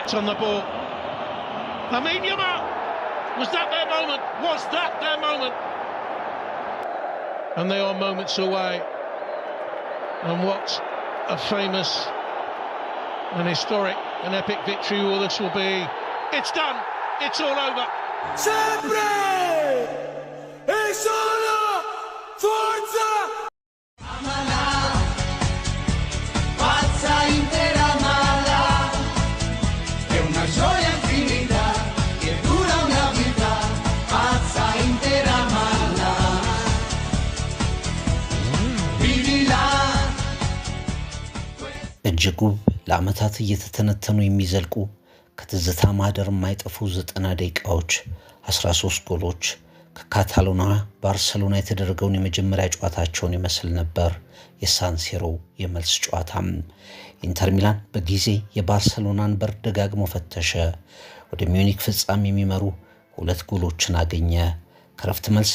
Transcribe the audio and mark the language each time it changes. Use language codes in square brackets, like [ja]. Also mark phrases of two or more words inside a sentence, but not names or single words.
[en] It's on the ball. Lamine Yamal. Was that their moment? Was that their moment? And they are moments away. And what a famous and historic and epic victory all this will be. It's done. It's all over. [it] Sempre e solo forza! Pazza intera mala, è una gioia infinita che dura una vita. Pazza intera mala, vivila. [am] እጅጉ ለዓመታት እየተተነተኑ የሚዘልቁ ከትዝታ ማህደር የማይጠፉ 90 ደቂቃዎች 13 ጎሎች ከካታሎና ባርሴሎና የተደረገውን የመጀመሪያ ጨዋታቸውን ይመስል ነበር። የሳንሴሮ የመልስ ጨዋታም ኢንተር ሚላን በጊዜ የባርሴሎናን በር ደጋግሞ ፈተሸ። ወደ ሚዩኒክ ፍጻሜ የሚመሩ 2 ጎሎችን አገኘ። ከረፍት መልስ